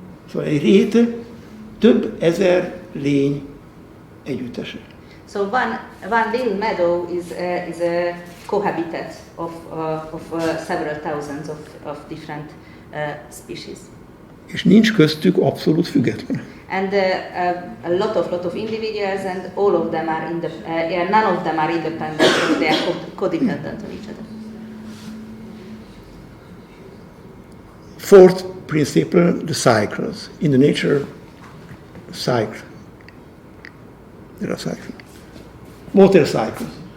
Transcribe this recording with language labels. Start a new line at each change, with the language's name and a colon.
Hungarian: Szóval egy rét több ezer lény együttese.
English: So one little meadow is a cohabitat of several thousands of different species.
Hungarian: És nincs köztük abszolút független.
English: And a lot of individuals, and all of them are none of them are independent, so they are codependent on each other. Fourth principle, the cycles. In the nature, cycle. There are cycles. Water cycles.